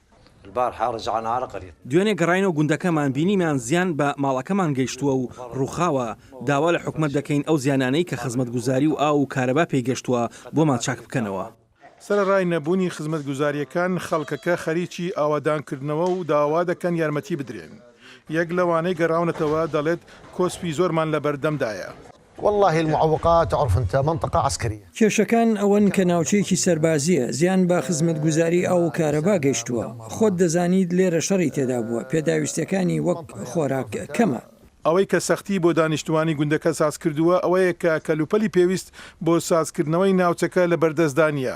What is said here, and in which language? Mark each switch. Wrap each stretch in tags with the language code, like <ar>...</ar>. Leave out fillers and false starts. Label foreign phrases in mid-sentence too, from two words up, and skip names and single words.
<ckb>دوێنێ گەڕینەوە گوندەکەمان بینیمان زیان بە ماڵەکەمان گەیشتووە و ڕووخاوە داوا لە حکومت دەکەین ئەو زیانانەی کە خزمەتگوزاری و ئاو و کارەبا پێیگەشتووە بۆمان چاک بکەنەوە. سەرڕای نەبوونی خزمەتگوزاریەکان خەڵکەکە خەریکی ئاوادانکردنەوە و داوا دەکەن یارمەتی بدرێن. یەک لەوانەی گەڕاونەتەوە دەڵێت کۆسپی زۆرمان لە بەردەمدایە.</ckb> <ar>والله المعوقات تعرف انت منطقه عسكريه</ar> <ckb>کێشەکان ئەوەن کە ناوچەیەکی سەربازیە زیان بە خزمەتگوزاری ئەو کارەبا گەیشتووە خۆت دەزانیت لێرە شەڕی تێدا بووە پێداویستەکانی وەک خۆراک کەمە. ئەوەی کە سەختی بۆ دانیشتوانی گوندەکە ساز کردووە ئەوەیە کە کەلوپەلی پێویست بۆ سازکردنەوەی ناوچەکە لە بەردەستدانیە.</ckb>